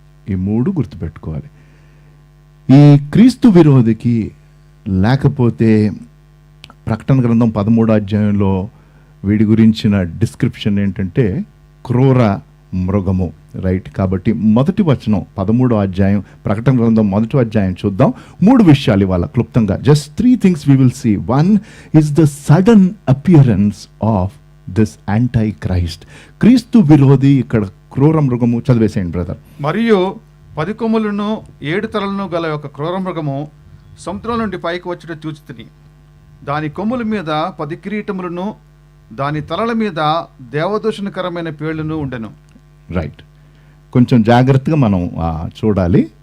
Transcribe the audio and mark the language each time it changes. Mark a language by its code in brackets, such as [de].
[te] ఈ 3 గుర్తుపెట్టుకోవాలి. ఈ క్రీస్తు విరోధికి లేకపోతే ప్రకటన గ్రంథం 13వ అధ్యాయంలో వీడి గురించిన డిస్క్రిప్షన్ ఏంటంటే క్రూర మృగము, రైట్? కాబట్టి మొదటి వచనం 13వ అధ్యాయం ప్రకటన గ్రంథం 1వ అధ్యాయం చూద్దాం. 3 విషయాలు ఇవాళ క్లుప్తంగా, [en] Just 3 things we will see. One is the sudden appearance of this antichrist. [te] క్రీస్తు విరోధి, ఇక్కడ క్రూర మృగము. చదివేసేయండి బ్రదర్. మరియు 10 కొమ్ములను 7 తలలను గల ఒక క్రూర మృగము సముద్రం నుండి పైకి వచ్చుట చూచితిని. దాని కొమ్ముల మీద 10 కిరీటములను, దాని తలల మీద దేవదూషణకరమైన పేర్లను ఉండెను. రైట్, కొంచెం జాగ్రత్తగా మనం చూడాలి.